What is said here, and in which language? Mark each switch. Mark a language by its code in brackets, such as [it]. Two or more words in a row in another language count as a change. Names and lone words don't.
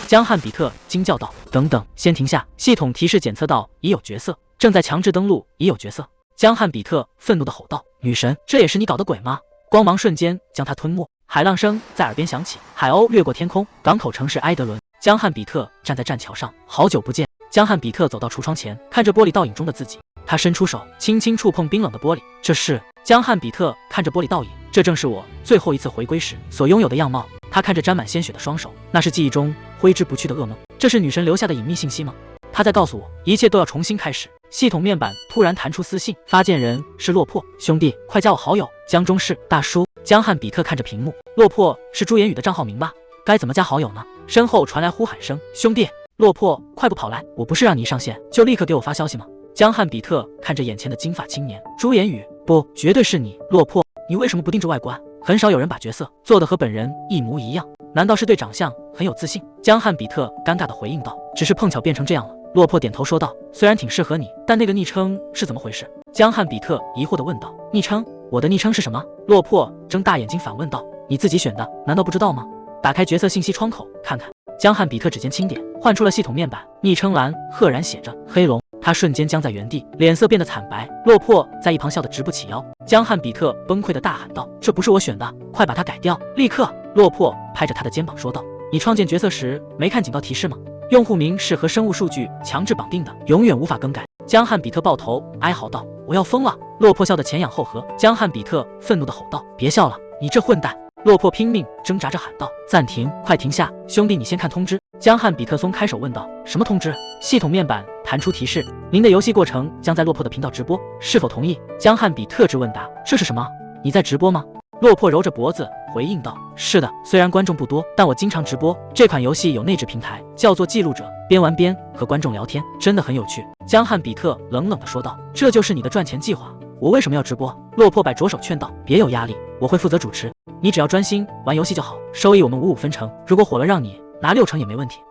[zh] 江漢比特驚叫道：等等，先停下！系統提示檢測到已有角色，正在強制登錄已有角色。江漢比特憤怒地吼道：女神，這也是你搞的鬼嗎？光芒瞬間將他吞沒，海浪聲在耳邊響起，海鷗掠過天空，港口城市埃德倫。江漢比特站在棧橋上，好久不見。江漢比特走到櫥窗前，看着玻璃倒影中的自己，他伸出手，輕輕觸碰冰冷的玻璃。這是江漢比特看着玻璃倒影，这正是我最後一次回歸時所擁有的樣貌。他看着沾满鮮血的雙手，那是記憶中揮之不去的噩夢。這是女神留下的隱秘信息嗎？他在告訴我，一切都要重新開始。系統面板突然彈出私信，發件人是落魄，兄弟，快加我好友，江中市大叔。江漢比特看着屏幕，落魄是朱言宇的賬號名吧？該怎麼加好友呢？身後傳來呼喊聲，兄弟，落魄，快步跑來！我不是讓你一上線就立刻給我發消息嗎？江漢比特看着眼前的金髮青年，朱言宇，不，絕對是你，落魄，你為什麼不盯着外觀？很少有人把角色做得和本人一模一樣，難道是對長相很有自信？江漢比特尷尬地回應道，只是碰巧變成這樣了。落魄點頭說道，雖然挺適合你，但那個昵稱是怎麼回事？江漢比特疑惑地問道，昵稱？我的昵稱是什麼？落魄睜大眼睛反問道，你自己選的，難道不知道嗎？打開角色信息窗口看看。江漢比特指尖輕點，換出了系統面板，昵稱欄赫然寫着黑龍。他瞬間僵在原地，臉色變得慘白。落魄在一旁笑得直不起腰。江漢比特崩潰地大喊道，這不是我選的，快把它改掉，立刻！落魄拍着他的肩膀說道，你創建角色時沒看警告提示嗎？用戶名是和生物數據強制綁定的，永遠無法更改。江漢比特抱頭哀嚎道，我要瘋了！落魄笑得前仰後合。江漢比特憤怒地吼道，別笑了，你這混蛋！落魄拼命掙扎着喊道，暫停，快停下！兄弟，你先看通知。江漢比特鬆開手問道，什麼通知？系統面板彈出提示，您的遊戲過程將在落魄的頻道直播，是否同意？江漢比特質問答，這是什麼？你在直播嗎？落魄揉着脖子回應道，是的，雖然觀眾不多，但我經常直播。這款遊戲有內置平台，叫做記錄者，邊玩邊和觀眾聊天，真的很有趣。江漢比特冷冷地說道，這就是你的賺錢計劃？我為什麼要直播？落魄擺着手勸道，別有壓力，我會負責主持，你只要專心玩遊戲就好，收益我們55分成，如果火了讓你拿6成也沒問題。